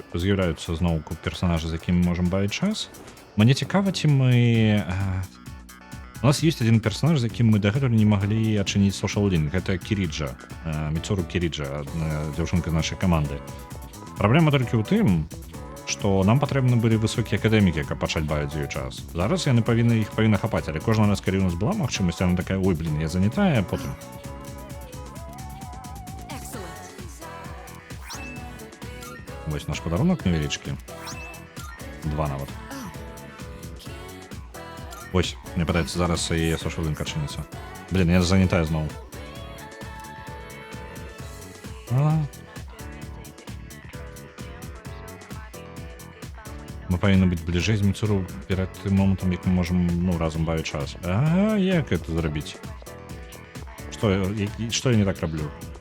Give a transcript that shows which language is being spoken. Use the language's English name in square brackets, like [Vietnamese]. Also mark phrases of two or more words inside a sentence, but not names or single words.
[Belarusian] з'яўляюцца зноўку персонажы, з якімі можам бавіць час. Мне цікава, ці мы... У нас ёсць адзін персонаж, з якім мы дагэтуль не маглі адчыніць [English] social link. [Belarusian] Гэта Кіріджа, Міцуру Кіріджа, дзяўчынка нашай каманды. Праблема толькі ў тым, што нам патрэбны былі высокія акадэмікі, каб пачаць бавіць з ёй час. Зараз яны іх павінны хапаць, але кожны раз, калі у нас была магчымасць, яна такая: ой, блін, я занятая, а потым... Вось наш падарунак невялічкі. 2 нават. Вось, мне падаецца, зараз яе [English] social link [Belarusian] адчыніцца. Блін, я занятая зноў. Мы павінны быць бліжэй з Міцуру перад тым момантам, як мы можам, ну, разам бавіць час. А як гэта зрабіць? Што я не так раблю?